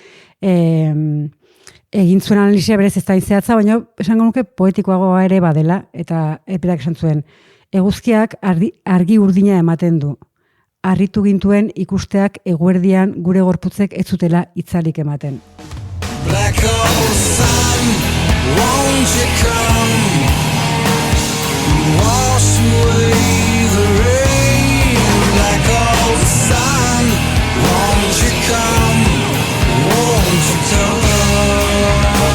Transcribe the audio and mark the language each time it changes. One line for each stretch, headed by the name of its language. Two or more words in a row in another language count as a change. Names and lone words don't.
Basque: egin zuen analizia berez ez da zehatza, baina esango nuke poetikoagoa ere badela, eta berak esan zuen, eguzkiak argi urdina ematen du. Harritu gintuen ikusteak eguerdian gure gorputzek ez zutela itzalik ematen.
English: Black hole sun, won't you come? Wash away the rain. Black hole sun, won't you come? Won't you come?